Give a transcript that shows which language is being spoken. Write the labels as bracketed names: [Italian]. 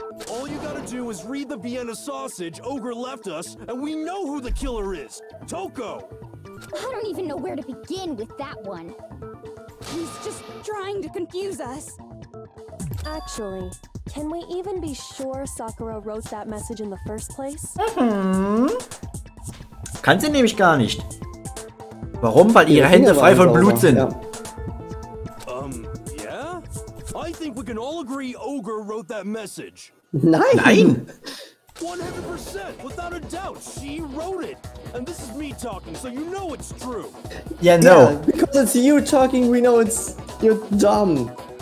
[English] All you gotta do is read the Vienna sausage Ogre left us, and we know who the killer is! Toko! I don't even know where to begin with that one. He's just trying to confuse us. Actually, can we even be sure Sakura wrote that message in the first place? [German] Kann sie nämlich gar nicht. Warum? Weil ihre Hände frei von Blut sind. Ja. [English] Yeah? I think we can all agree Ogre wrote that message. [German] Nein! [English] 100%, without a doubt, she wrote it. And this is me talking, so you know it's true. Yeah, no. Yeah, because it's you talking, we know you're dumb.